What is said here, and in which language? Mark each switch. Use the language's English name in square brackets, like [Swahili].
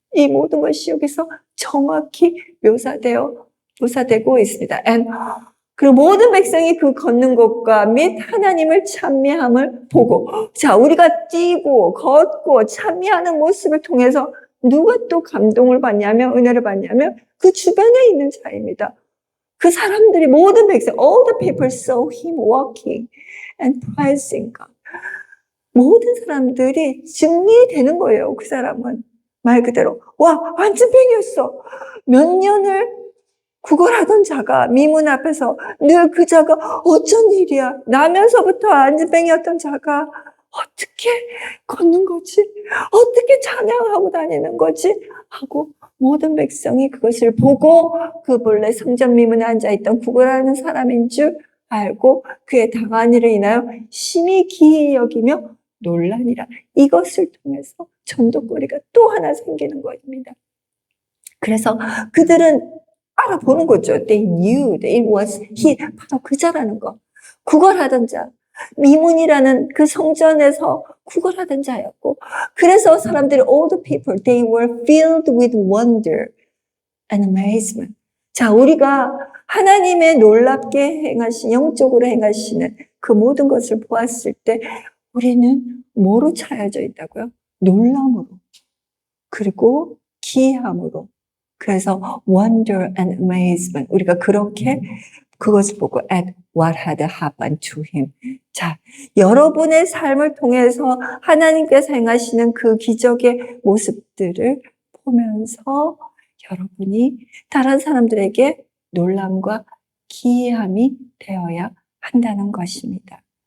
[Korean] 이 모든 것이 여기서 정확히 묘사되고 있습니다. 그리고 모든 백성이 그 걷는 것과 및 하나님을 찬미함을 보고, 자, 우리가 뛰고 걷고 찬미하는 모습을 통해서 누가 또 감동을 받냐면, 은혜를 받냐면 그 주변에 있는 자입니다. 그 사람들이 모든 백성, [English] all the people saw him walking and praising God. [Korean] 모든 사람들이 증리되는 거예요. 그 사람은 말 그대로 와, 안진뱅이였어. 몇 년을 구걸하던 자가 미문 앞에서 늘 그 자가 어쩐 일이야. 나면서부터 안진뱅이였던 자가 어떻게 걷는 거지? 어떻게 찬양하고 다니는 거지? 하고 모든 백성이 그것을 보고 그 본래 성전 미문에 앉아있던 구걸하는 사람인 줄 알고 그의 당한 일을 인하여 심히 기이 여기며 논란이라. 이것을 통해서 전도거리가 또 하나 생기는 것입니다. 그래서 그들은 알아보는 거죠. [English] They knew that it was he. [Korean] 바로 그 자라는 거. 구걸하던 자. 미문이라는 그 성전에서 구걸하던 자였고, 그래서 사람들이 [English] all the people, they were filled with wonder and amazement. [Korean] 자, 우리가 하나님의 놀랍게 행하신, 영적으로 행하시는 그 모든 것을 보았을 때 우리는 뭐로 차여져 있다고요? 놀람으로. 그리고 기이함으로. 그래서 [English] wonder and amazement. [Korean] 우리가 그렇게 그것을 보고 [English] at what had happened to him. [Korean] 자, 여러분의 삶을 통해서 하나님께서 행하시는 그 기적의 모습들을 보면서 여러분이 다른 사람들에게 놀람과 기이함이 되어야 한다는 것입니다.